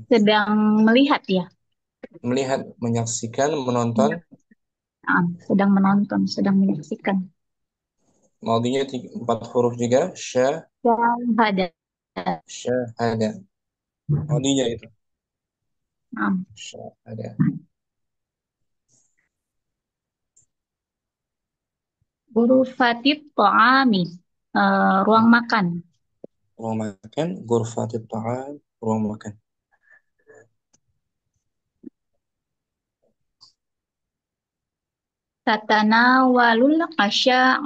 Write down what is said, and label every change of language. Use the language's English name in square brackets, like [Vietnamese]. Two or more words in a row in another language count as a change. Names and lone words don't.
[Indonesian] Sedang melihat ya. Melihat, menyaksikan, menonton. [Arabic] Na'am. [Indonesian] Sedang menonton, sedang menyaksikan. Maudinya 4 huruf juga. [Arabic] Syahada. [Indonesian] Syahada. Maudinya itu. [Arabic] Na'am. Syahada. غرفة الطعام. [Indonesian] Ruang makan. Ruang makan. [Arabic] غرفة الطعام. [Indonesian] Ruang makan. [Arabic] تتناول العشاء.